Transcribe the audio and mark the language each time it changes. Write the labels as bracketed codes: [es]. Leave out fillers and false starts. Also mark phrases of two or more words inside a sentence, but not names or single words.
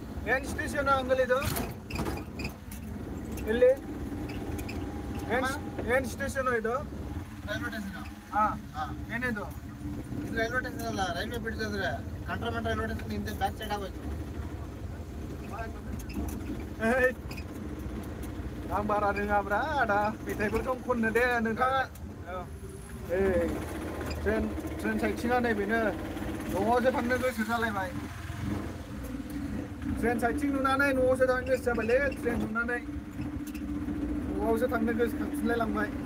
[brx] मेन स्टेशनाव गोलैदो ಇಲ್ಲಿ मेन स्टेशन ಇದು [kn] ರೈಲ್ವೆ ಸ್ಟೇಷನ್ ಹಾ ಏನಿದು ಇದು ರೈಲ್ವೆ ಸ್ಟೇಷನ್ ಅಲ್ಲ ರೈಲ್ವೆ ಬ್ರಿಡ್ಜ್ ಅಂದ್ರೆ ಕಂಟ್ರೋಲ್ಮೆಂಟ್ ರೈಲ್ವೆ ಸ್ಟೇಷನ್ ಹಿಂದೆ ಬ್ಯಾಕ್ ಸೈಡ್ ಆಗೋಯ್ತು [brx] आं बारा रोङाब्रा आदा मेथाइफोरखौ खननो दे नोंथाङा ट्रेन साइथिंआ नैबेनो न'आवसो थांनो गोसो जालायबाय ट्रेन साइथिं नुनानै न'आवसो थांनो गोसो जाबायलै ट्रेन नुनानै न'आवसो थांनो गोसोखांफिनलाय लांबाय